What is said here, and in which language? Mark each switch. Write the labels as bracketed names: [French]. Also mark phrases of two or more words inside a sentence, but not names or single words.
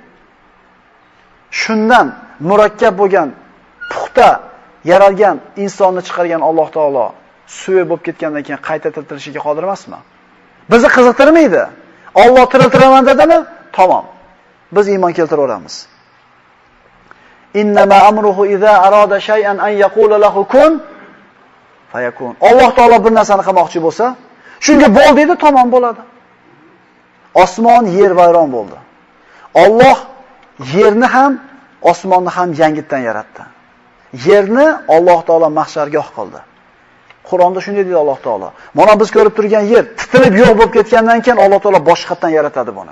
[Uzbek] Shundan murakkab bo'lgan, puxta yaralgan insonni chiqargan Alloh taolo suya bo'lib ketgandan keyin qayta tiriltirishga qodir emasmi? Bizni qiziqtirmaydi. Alloh tiriltiraman dedimi? Tamom. Biz iymon keltiraveramiz. [Arabic] إنما أمره إذا أراد شيئا أن يقول له كن فيكون. [Uzbek] Alloh taolo bir narsani qilmoqchi bo'lsa, shunga bo'l dedi, tamom bo'ladi. Osmon, yer vayron bo'ldi. Alloh yerni ham, osmonni ham yangitdan yaratdi. Yerni Alloh taolo mahshargoh qildi. Qur'onda shunday deydi Alloh taolo. Mana biz ko'rib turgan yer titilib yo'q bo'lib ketgandan keyin Alloh taolo boshqatdan yaratadi buni.